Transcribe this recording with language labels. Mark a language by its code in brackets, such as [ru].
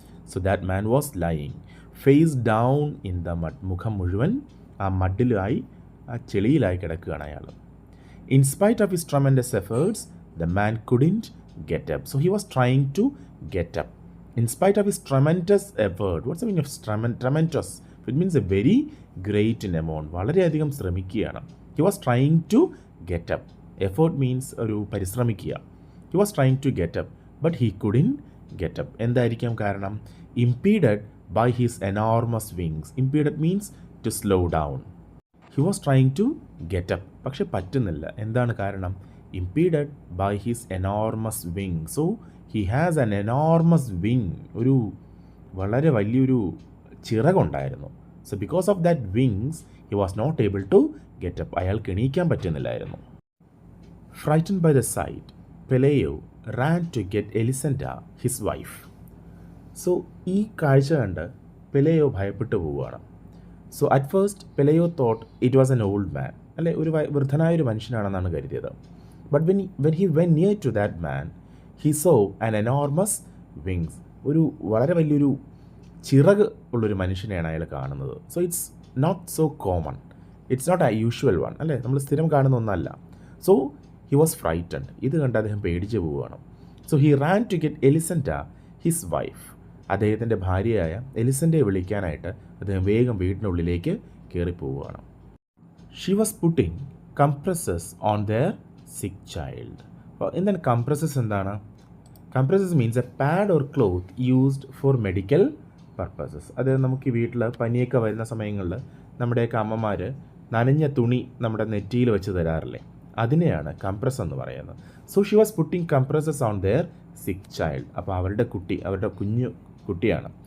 [en] So that man was lying face down in the mud. [ml] മുഖം മുഴുവൻ ആ മഡിലായി, ആ ചെളിയിലായി കിടക്കുകയാണ് അയാൾ. [en] In spite of his tremendous efforts, the man couldn't get up. So he was trying to get up. In spite of his tremendous effort. What's the meaning of tremendous? It means a very great in amount. [ml] വളരെയധികം ശ്രമിക്കുകയാണ്. [en] He was trying to get up. Effort means [ml] ഒരു പരിശ്രമിക്കുക. [en] He was trying to get up, but he couldn't get up. [ml] എന്തായിരിക്കാം കാരണം? [en] Impeded by his enormous wings. Impeded means to slow down. He was trying to get up, [ml] പക്ഷെ പറ്റുന്നില്ല. എന്താണ് കാരണം? [en] Impeded by his enormous wing. So he has an enormous wing. [ml] ഒരു വളരെ വലിയൊരു ചിറകുണ്ടായിരുന്നു. [en] So because of that wings, he was not able to get up. [ml] അയാൾക്ക് എണീക്കാൻ പറ്റുന്നില്ലായിരുന്നു. [en] Frightened by the sight, Peleo ran to get Elisenda, his wife. [ml] So ഈ കാഴ്ച കണ്ട് പെലേയോ ഭയപ്പെട്ടു പോവുകയാണ്. [en] So at first Peleo thought it was an old man. [ml] അല്ലെ, ഒരു വൃദ്ധനായൊരു മനുഷ്യനാണെന്നാണ് കരുതിയത്. [en] But when he went near to that man, he saw an enormous wings. [ml] ഒരു വളരെ വലിയൊരു ചിറക് ഉള്ളൊരു മനുഷ്യനെയാണ് അയാൾ കാണുന്നത്. [en] So it's not so common. It's not a usual one. [ml] അല്ലേ, നമ്മൾ സ്ഥിരം കാണുന്ന ഒന്നല്ല. [en] So he was frightened. [ml] ഇത് കണ്ട് അദ്ദേഹം പേടിച്ച് പോവുകയാണ്. [en] So he ran to get Elisenda, his wife. [ml] അദ്ദേഹത്തിൻ്റെ ഭാര്യയായ എലിസൻഡയെ വിളിക്കാനായിട്ട് അദ്ദേഹം വേഗം വീടിനുള്ളിലേക്ക് കയറിപ്പോവുകയാണ്. [en] She was putting compresses on their sick child. [ml] അപ്പോൾ എന്താണ് കംപ്രസസ്? എന്താണ് compresses? [en] Means a pad or cloth used for medical purposes. [ml] അത് നമുക്ക് വീട്ടിൽ പനിയൊക്കെ വരുന്ന സമയങ്ങളിൽ നമ്മുടെയൊക്കെ അമ്മമാർ നനഞ്ഞ തുണി നമ്മുടെ നെറ്റിയിൽ വെച്ച് തരാറില്ലേ, അതിനെയാണ് കംപ്രസ് എന്ന് പറയുന്നത്. [en] So she was putting compresses on their sick child. [ml] അപ്പോൾ അവരുടെ കുട്ടി, അവരുടെ കുഞ്ഞു കുട്ടിയാണ്.